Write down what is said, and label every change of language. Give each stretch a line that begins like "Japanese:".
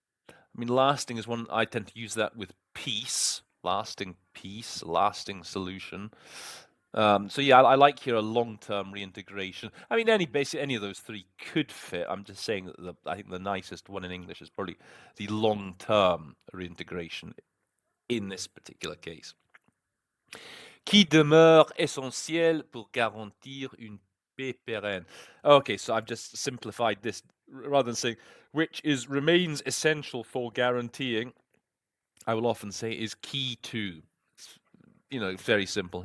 English: I mean, lasting is one I tend to use that with peace, lasting peace, lasting solution. So yeah, I like here a long-term reintegration. I mean, any of those three could fit. I'm just saying that I think the nicest one in English is probably the long-term reintegration in this particular case.
French: Qui demeure essentiel pour garantir une paix pérenne.
English: Okay, so I've just simplified this rather than saying which remains essential for guaranteeing, I will often say is key to. It's very simple.